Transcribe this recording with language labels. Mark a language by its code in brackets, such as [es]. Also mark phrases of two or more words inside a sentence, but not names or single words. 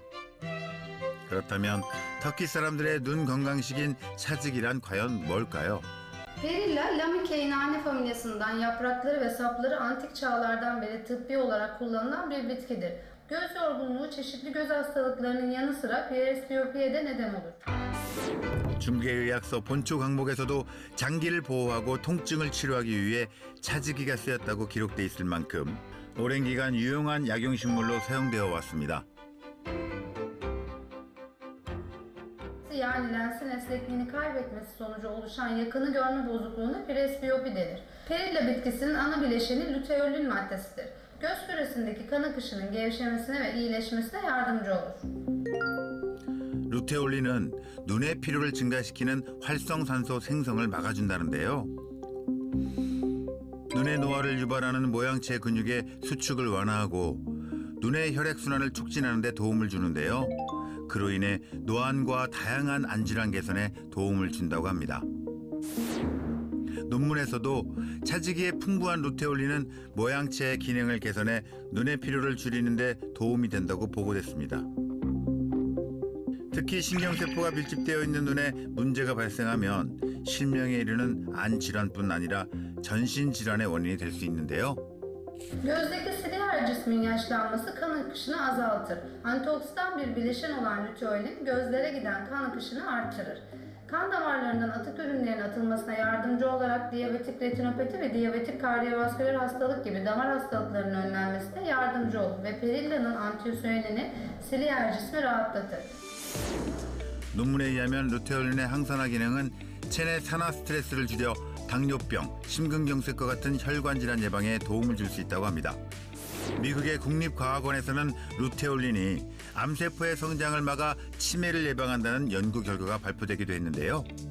[ko] 그렇다면 터키 사람들의 눈 건강식인 차즈기란 과연 뭘까요? [tr] Perilla, Lamicaceae nane familyasından yaprakları ve sapları antik çağlardan beri tıbbi olarak kullanılan bir bitkidir. Göz yorgunluğu çeşitli göz hastalıklarının yanı sıra presbiyopiye de neden olur. [ko] 중개의학서 본초 강목에서도 장기를 보호하고 통증을 치료하기 위해 차즈기가 쓰였다고 기록돼 있을 만큼 오랜 기간 유용한 약용식물로 사용되어 왔습니다. [tr] Yani lensin esnekliğini kaybetmesi sonucu oluşan yakını görme bozukluğuna presbiyopi denir. Perilla bitkisinin ana bileşeni luteolin maddesidir. Göz küresindeki kan akışının gevşemesine ve iyileşmesine yardımcı olur. [ko] 루테올린은 눈의 피로를 증가시키는 활성산소 생성을 막아준다는데요. 눈의 노화를 유발하는 모양체 근육의 수축을 완화하고 눈의 혈액순환을 촉진하는 데 도움을 주는데요. 그로 인해 노안과 다양한 안질환 개선에 도움을 준다고 합니다. 논문에서도 차지기의 풍부한 루테올린은 모양체의 기능을 개선해 눈의 피로를 줄이는 데 도움이 된다고 보고됐습니다. 특히 신경세포가 밀집되어 있는 눈에 문제가 발생하면 실명에 이르는 안질환뿐 아니라 전신질환의 원인이 될 수 있는데요. [tr] Gözdeki siliyer cismin yaşlanması kan akışını azaltır. Antioksidan bir bileşen olan luteolin gözlere giden kan akışını artırır. Kan damarlarından atık ürünlerin atılmasına yardımcı olarak diyabetik retinopati ve diyabetik kardiyovasküler hastalık gibi damar hastalıklarının önlenmesine yardımcı olur ve perilla'nın antiosyönini siliyer cismi rahatlatır. [ko] 논문에 의하면 루테올린의 항산화 기능은 체내 산화 스트레스를 줄여 당뇨병, 심근경색과 같은 혈관 질환 예방에 도움을 줄 수 있다고 합니다. 미국의 국립과학원에서는 루테올린이 암세포의 성장을 막아 치매를 예방한다는 연구 결과가 발표되기도 했는데요.